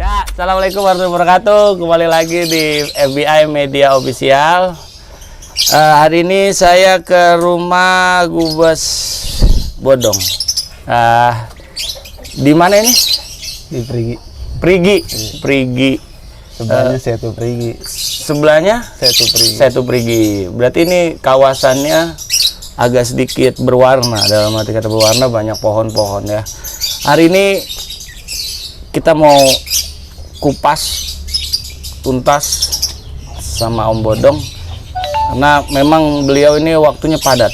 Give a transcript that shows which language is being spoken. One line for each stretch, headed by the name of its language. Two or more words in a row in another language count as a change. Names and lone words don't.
Arabic: السلام عليكم ورحمة الله وبركاته.
Indonesian: Kembali lagi di FBI Media Official. Hari ini saya ke rumah Gubes Bodong. Di mana ini? Di Prigi. Prigi. Prigi. Sebelahnya Setu Prigi. Sebelahnya Setu Prigi. Setu Prigi. Berarti ini kawasannya agak sedikit berwarna. Dalam arti kata berwarna, banyak pohon-pohon ya. Hari ini kita mau kupas tuntas sama Om Bodong karena memang beliau ini waktunya padat.